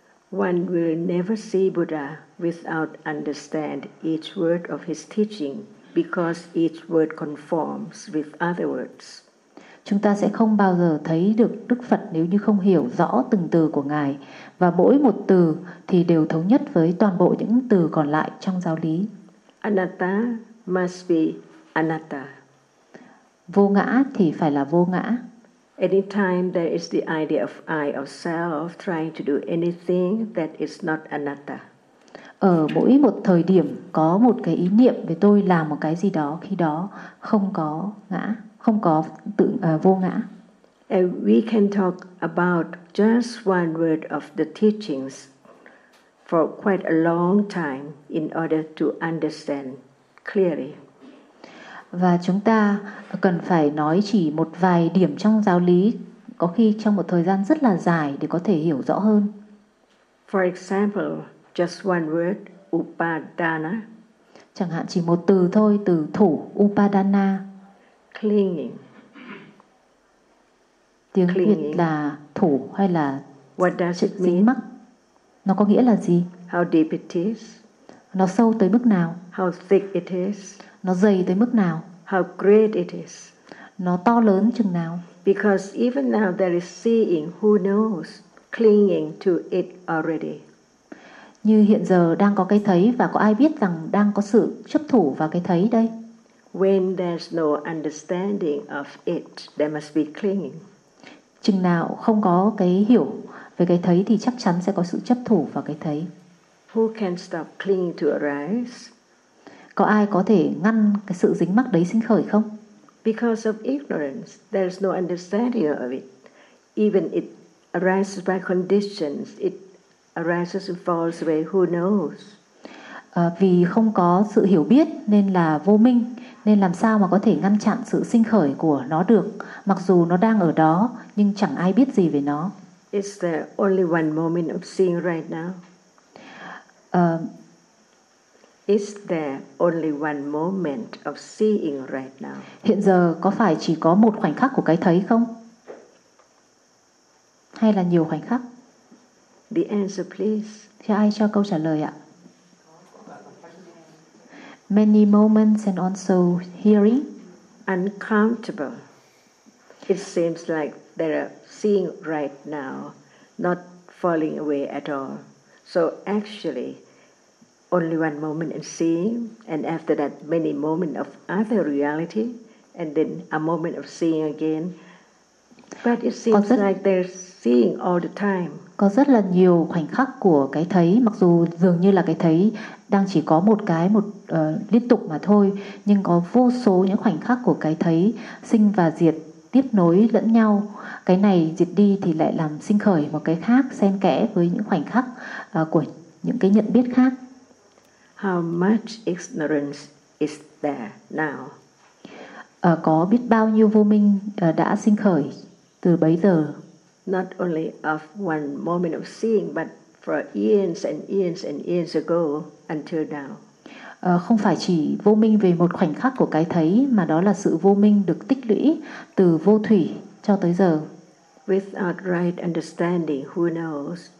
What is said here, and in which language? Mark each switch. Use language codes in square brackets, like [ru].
[en] One will never see Buddha without understand each word of his teaching, because each word conforms with other words. [vi] Chúng ta sẽ không bao giờ thấy được Đức Phật nếu như không hiểu rõ từng từ của Ngài, và mỗi một từ thì đều thống nhất với toàn bộ những từ còn lại trong giáo lý. [en] Anatta must be anatta. [vi] Vô ngã thì phải là vô ngã. [en] Anytime there is the idea of I or self trying to do anything that is not anatta. [vi] Ở mỗi một thời điểm có một cái ý niệm về tôi làm một cái gì đó, khi đó không có ngã, không có tự vô ngã. [en] And we can talk about just one word of the teachings for quite a long time in order to understand clearly. [vi] Và chúng ta cần phải nói chỉ một vài điểm trong giáo lý, có khi trong một thời gian rất là dài, để có thể hiểu rõ hơn. [en] For example, just one word, upadana. [vi] Chẳng hạn chỉ một từ thôi, từ thủ, upadana. [en] Clinging. [vi] Tiếng Việt là thủ hay là dính mắc. Nó có nghĩa là gì? [en] How deep it is. [vi] Nó sâu tới mức nào? [en] How thick it is. [vi] Nó dày tới mức nào? [en] How great it is. [vi] Nó to lớn chừng nào? [en] Because even now there is seeing, who knows, clinging to it already. [vi] Như hiện giờ đang có cái thấy, và có ai biết rằng đang có sự chấp thủ vào cái thấy đây? [en] When there's no understanding of it, there must be clinging. [vi] Chừng nào không có cái hiểu về cái thấy thì chắc chắn sẽ có sự chấp thủ vào cái thấy. [en] Who can stop clinging to arise? [vi] Có ai có thể ngăn cái sự dính mắc đấy sinh khởi không? [en] Because of ignorance, there is no understanding of it. Even it arises by conditions, it arises and falls away, who knows? [vi] Vì không có sự hiểu biết nên là vô minh, nên làm sao mà có thể ngăn chặn sự sinh khởi của nó được, mặc dù nó đang ở đó nhưng chẳng ai biết gì về nó. [en] Is there only one moment of seeing right now? Is there only one moment of seeing right now? [vi] Hiện giờ có phải chỉ có một khoảnh khắc của cái thấy không? Hay là nhiều khoảnh khắc? [en] The answer please. [vi] Thì ai cho câu trả lời ạ? [en] Many moments and also hearing. Uncountable. It seems like they are seeing right now, not falling away at all. So actually, only one moment in seeing, and after that many moments of other reality, and then a moment of seeing again. But it seems like they're seeing all the time. [vi] Có rất là nhiều khoảnh khắc của cái thấy, mặc dù dường như là cái thấy đang chỉ có một cái, một liên tục mà thôi, nhưng có vô số những khoảnh khắc của cái thấy sinh và diệt, tiếp nối lẫn nhau. Cái này diệt đi thì lại làm sinh khởi một cái khác, xen kẽ với những khoảnh khắc của những cái nhận biết khác. [en] How much ignorance is there now? [vi] Có biết bao nhiêu vô minh đã sinh khởi từ bấy giờ? [en] Not only of one moment of seeing, but for eons and eons and eons ago until now. [vi] Không phải chỉ vô minh về một khoảnh khắc của cái thấy, mà đó là sự vô minh được tích lũy từ vô thủy cho tới giờ. [en] Without right understanding, who knows?